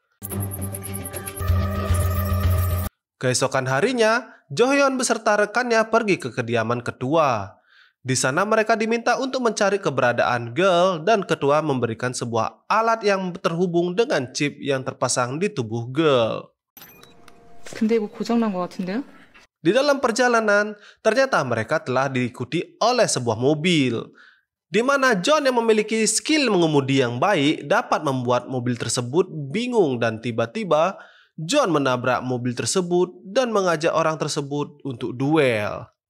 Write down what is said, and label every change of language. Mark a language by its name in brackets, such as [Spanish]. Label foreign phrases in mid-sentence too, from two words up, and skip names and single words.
[Indonesian] Keesokan harinya, Jo Hyun beserta rekannya pergi ke kediaman ketua. Di sana mereka diminta untuk mencari keberadaan Girl dan ketua memberikan sebuah alat yang terhubung dengan chip yang terpasang di tubuh Girl. [Korean] 근데 이거 고장난 것 같은데요? [Indonesian] Di dalam perjalanan, ternyata mereka telah diikuti oleh sebuah mobil, di mana John yang memiliki skill mengemudi yang baik dapat membuat mobil tersebut bingung dan tiba-tiba John menabrak mobil tersebut dan mengajak orang tersebut untuk duel.